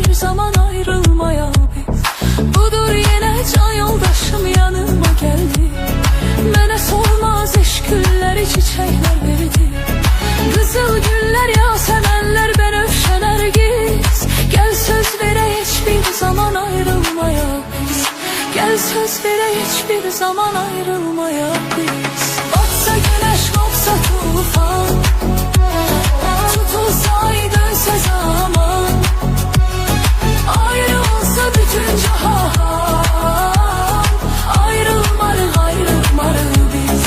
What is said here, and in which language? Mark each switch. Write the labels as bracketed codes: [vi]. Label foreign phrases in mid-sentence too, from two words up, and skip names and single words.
[az] zaman ayrılmaya biz. [tr] Budur yine can yoldaşım yanıma geldi. [az] Mənə solmaz eşq gülləri çiçəklər verdi. Qızıl güllər yasəmənlər bənövşə nərgiz. Gəl söz verək heç bir zaman ayrılmaya biz. Gəl söz verək heç bir zaman ayrılmaya biz. Batsa güneş kopsa tufan, tutulsa ay dönse zaman, ayrı olsa bütün cahan, ayrılmarıq ayrılmarıq biz.